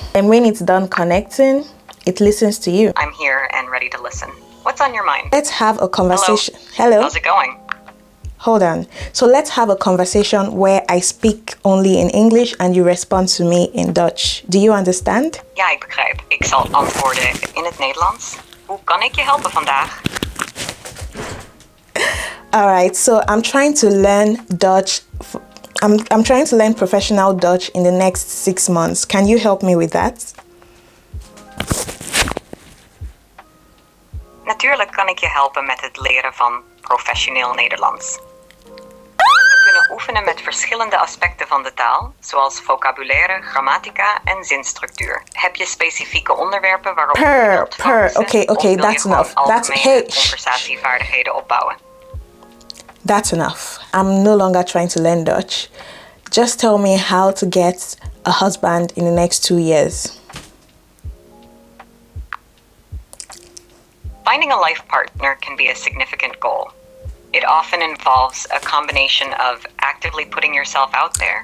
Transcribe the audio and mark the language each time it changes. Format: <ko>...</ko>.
<en>And when it's done connecting, it listens to you. I'm here and ready to listen. What's on your mind? Let's have a conversation. Hello. How's it going? Hold on. So let's have a conversation where I speak only in English and you respond to me in Dutch. Do you understand?</en> <nl>Ja, ik begrijp. Ik zal antwoorden in het Nederlands. Hoe kan ik je helpen vandaag?</nl> <en>All right. So I'm trying to learn Dutch. I'm trying to learn professional Dutch in the next 6 months. Can you help me with that?</en> <nl>Natuurlijk kan ik je helpen met het leren van professioneel Nederlands. We kunnen oefenen met verschillende aspecten van de taal, zoals vocabulaire, grammatica en zinstructuur. Heb je specifieke onderwerpen waarop je wilt focussen?</nl> <en>Okay,</en> <nl>Of wil je</nl> <en>that's</en> <nl>gewoon</nl> <en>enough.</en> <nl>algemene conversatievaardigheden opbouwen?</nl> <en>That's enough. I'm no longer trying to learn Dutch. Just tell me how to get a husband in the next 2 years. Finding a life partner can be a significant goal. It often involves a combination of actively putting yourself out there.</en>